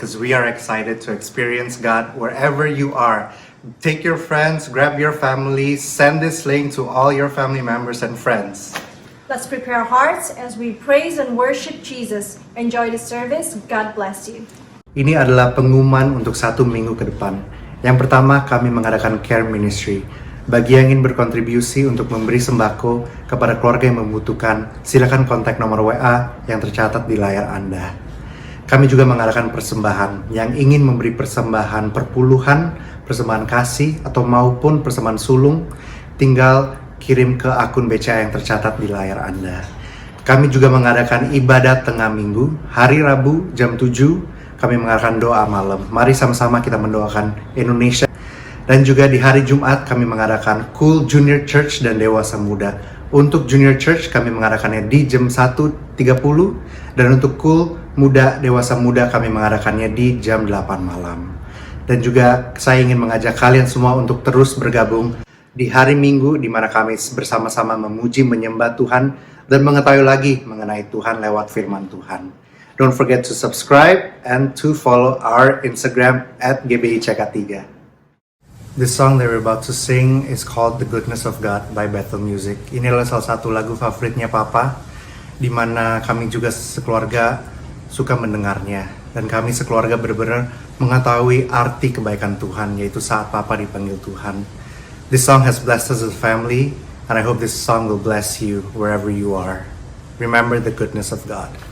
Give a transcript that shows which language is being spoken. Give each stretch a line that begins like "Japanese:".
English: Because we are excited to experience God wherever you are. Take your friends, grab your family, send this link to all your family members and friends. Let's prepare our hearts as we praise and worship Jesus. Enjoy the service. God bless you.
Indonesian: Ini adalah pengumuman untuk 1 minggu ke depan. Yang pertama, kami mengadakan Care Ministry. Bagi yang ingin berkontribusi untuk memberi sembako kepada keluarga yang membutuhkan, silakan kontak nomor WA yang tercatat di layar Anda. Kami juga mengadakan persembahan. Yang ingin memberi persembahan perpuluhan, persembahan kasih, atau maupun persembahan sulung, tinggal kirim ke akun BCA yang tercatat di layar Anda. Kami juga mengadakan ibadat tengah minggu, hari Rabu jam 7, kami mengadakan doa malam. Mari sama-sama kita mendoakan Indonesia. Dan juga di hari Jumat kami mengadakan Cool Junior Church dan Dewasa Muda. Untuk Junior Church kami mengadakannya di jam 1.30, dan untuk Cool Muda Dewasa Muda kami mengadakannya di jam 8 malam. Dan juga saya ingin mengajak kalian semua untuk terus bergabung di hari Minggu di mana kami bersama-sama memuji menyembah Tuhan dan mengetahui lagi mengenai Tuhan lewat firman Tuhan.
English: Don't forget to subscribe and to follow our Instagram @GBICK3. The song that we're about to sing is called The Goodness of God by Bethel Music.
Indonesian: Ini adalah salah satu lagu favoritnya Papa, di mana kami juga sekeluarga suka mendengarnya. Dan kami sekeluarga benar-benar mengetahui arti kebaikan Tuhan, yaitu saat Papa dipanggil Tuhan.
English: This song has blessed us as a family, and I hope this song will bless you wherever you are. Remember the goodness of God.